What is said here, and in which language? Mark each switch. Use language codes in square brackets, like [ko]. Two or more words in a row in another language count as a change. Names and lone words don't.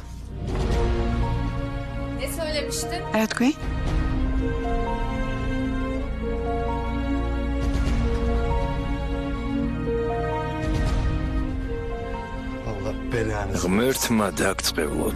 [tr] Ne söylemiştin? [ka] რა თქვი? [tr] Allah belanı. [ka] ღმერთმა დაგწყევლოთ.